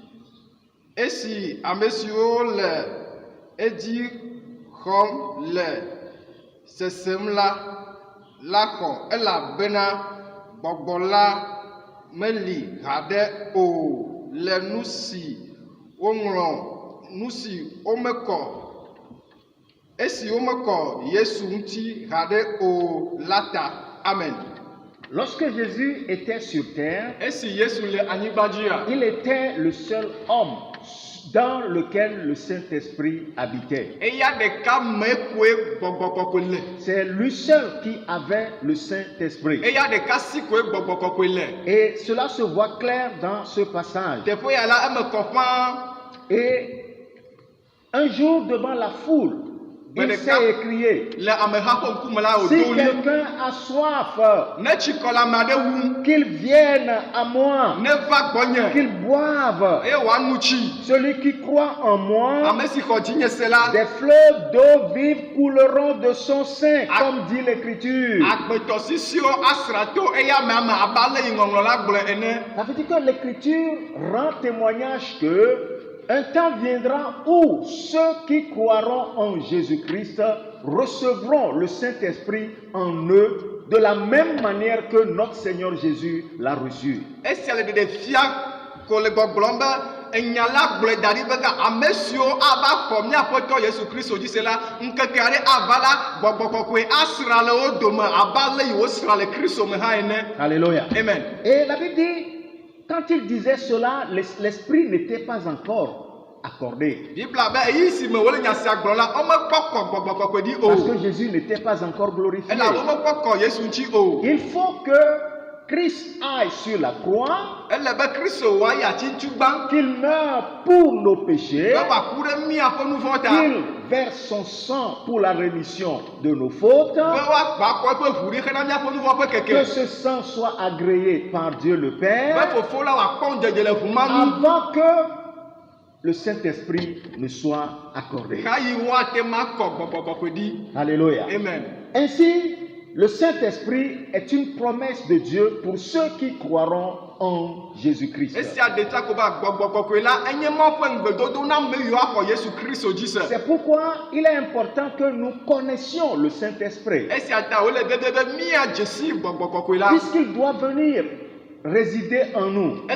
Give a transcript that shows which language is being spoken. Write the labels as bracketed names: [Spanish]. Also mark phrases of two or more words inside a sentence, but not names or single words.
[Ewe] Esi ame siwo le edzi xɔm le sesem la xɔ elabena gbɔgbɔ la meli haɖe o le nu si woŋlɔ, nu si womekɔ, esi womekɔ Yesu ŋuti haɖe o la ta. Amen. [French] Lorsque Jésus était sur terre, [Ewe] Esi Yesu le anyigba dzia, [French] il était le seul homme dans lequel le Saint-Esprit habitait. [Ewe] eya ɖeka me koe gbɔgbɔ kɔkɔe le. [French] C'est lui seul qui avait le Saint-Esprit. [Ewe] Eya ɖeka si koe gbɔgbɔ kɔkɔe le. [French] Et cela se voit clair dans ce passage. [Ewe] Teƒe ya la eme kɔ ƒãa. [French] Et un jour, devant la foule, il s'est écrié: [Ewe] Le ameha ƒe ŋkume la [French] si [Ewe] wòdo ɣli. [French] quelqu'un a soif, [Ewe] Ne tsikɔ le ame aɖe wum, [French] qu'il vienne à moi, [Ewe] neva gbɔnye [French] qu'il boive. [Ewe] eye wòanu tsi. [French] Celui qui croit en moi, [Ewe] Ame si xɔ dzinye se la, [French] des fleuves d'eau vive couleront de son sein, comme dit l'Écriture. [Ewe] agbetɔsisiwo asra to eya ame abe ale yi ŋɔŋlɔ la gblɔe ene. [French] Ça veut dire que l'Écriture rend témoignage que un temps viendra où ceux qui croiront en Jésus-Christ recevront le Saint-Esprit en eux de la même manière que notre Seigneur Jésus l'a reçu. [Ewe] Esia le ɖeɖefia ko le gbɔgblɔm be enya la gblɔe da ɖi be ame siwo ava xɔ míaƒetɔ Yesu Kristo dzi se la, ŋkeke aɖe ava la, gbɔgbɔ kɔkɔe asra le wo dome abe ale yi wosra le Kristo me hã ene. Alléluia. Amen. [French] Et la Bible dit, quand il disait cela, l'Esprit n'était pas encore accordé. [Ewe] Bibla be eyi si me wole nya sia gblɔ la, womekpɔ kɔ gbɔgbɔ kɔkɔe ɖi [French] Parce [Ewe] o. [French] que Jésus n'était pas encore glorifié. [Ewe] Ela womekpɔ kɔ Yesu ŋuti o. [French] Il faut que Christ aille sur la croix, [Ewe] Ele be Kristo woayi atsi gbã, [French] qu'il meure pour nos péchés, [Ewe] be wòaku ɖe míaƒe nu vɔ̃ ta, [French] qu'il verse son sang pour la rémission de nos fautes, [Ewe] be woagba kɔ eƒe ʋu ɖi hena míaƒe nu vɔ̃ ƒe [French] que [Ewe] keke. [French] ce sang soit agréé par Dieu le [Ewe] Be [French] Père, [Ewe] Fofo la wòakpɔ ŋudzedze le ʋu ma nu. [French] avant que le Saint-Esprit ne soit accordé. [Ewe] Xayi woate ma kɔ gbɔgbɔ kɔkɔe ɖi. Alléluia. Amen. [French] Ainsi, le Saint-Esprit est une promesse de Dieu pour ceux qui croiront en Jésus-Christ. C'est pourquoi il est important que nous connaissions le Saint-Esprit, puisqu'il doit venir résider en nous.